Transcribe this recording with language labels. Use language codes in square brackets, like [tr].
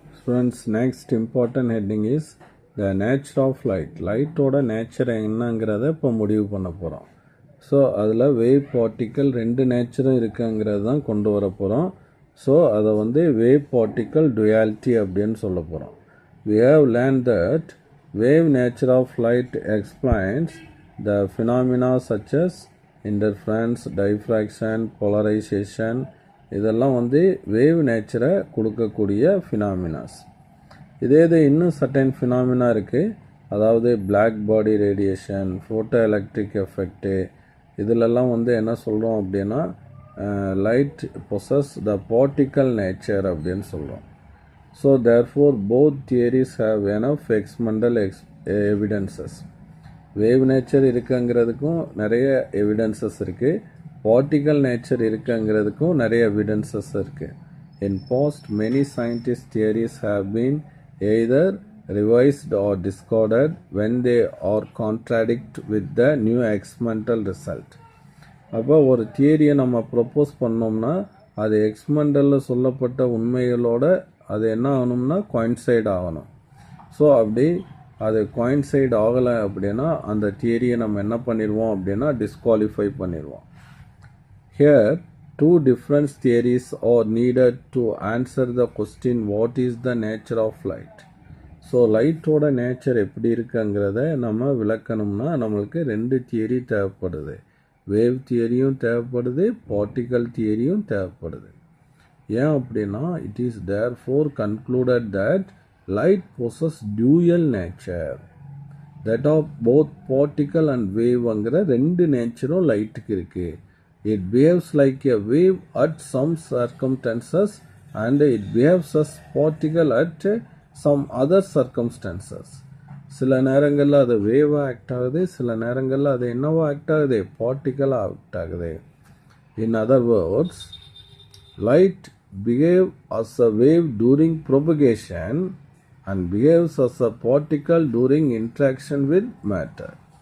[en] Friends, next important heading is the nature of light. [ta] லைட்டோட nature என்னங்கிறத இப்போ முடிவு பண்ண போகிறோம். ஸோ அதில் வேவ் பார்ட்டிக்கல் ரெண்டு நேச்சரும் இருக்குங்கிறது தான் கொண்டு வர போகிறோம். ஸோ அதை வேவ் பார்ட்டிக்கல் duality அப்படின்னு சொல்ல போகிறோம். [en] We have learned that wave nature of light explains the phenomena such as interference, diffraction, polarization. [ta] இதெல்லாம் வேவ் நேச்சரை கொடுக்கக்கூடிய ஃபினாமினாஸ். இதே இன்னும் சர்டன் ஃபினாமினா இருக்குது. அதாவது black body radiation, photo electric effect, இதிலெல்லாம் என்ன சொல்கிறோம் அப்படின்னா [en] light possess the particle nature [ta] அப்படின்னு சொல்கிறோம். [en] So therefore both theories have enough experimental evidences. [ta] Wave nature இருக்குங்கிறதுக்கும் நிறைய எவிடன்சஸ் இருக்குது, பார்ட்டிக்கல் நேச்சர் இருக்குங்கிறதுக்கும் நிறைய எவிடன்சஸ் இருக்குது. [en] In past, many scientist theories have been either revised or discarded when they are contradict with the new experimental result. [ta] அப்போ ஒரு தியரியை நம்ம propose பண்ணோம்னா அது எக்ஸ்பெரிமெண்டலில் சொல்லப்பட்ட உண்மைகளோட அது என்ன ஆகணும்னா கோயின்சைட் ஆகணும். ஸோ அப்படி அது கோயின்சைட் ஆகலை அப்படின்னா அந்த தியரியை நம்ம என்ன பண்ணிடுவோம் அப்படின்னா டிஸ்குவாலிஃபை பண்ணிடுவோம். [en] Here, two different theories are needed to answer the question what is the nature of light. [ta] So லைட்டோட நேச்சர் எப்படி இருக்குங்கிறத நம்ம விளக்கணும்னா நம்மளுக்கு ரெண்டு தியரி தேவைப்படுது. வேவ் தியரியும் தேவைப்படுது, பார்ட்டிக்கல் தியரியும் தேவைப்படுது. ஏன் அப்படின்னா [en] It is therefore concluded that light possess dual nature. That of both particle and [ta] வேவ்ங்கிற ரெண்டு நேச்சரும் லைட்டுக்கு இருக்குது. [en] It behaves like a wave at some circumstances and it behaves as particle at some other circumstances. [ta] சில நேரங்களில் அது வேவாக act ஆகுது, சில நேரங்களில் அது என்னவோ ஆக்ட் ஆகுது, பார்ட்டிக்கலாக ஆக்ட் ஆகுது. [en] In other words, light behaves as a wave during propagation and behaves as a particle during interaction with matter.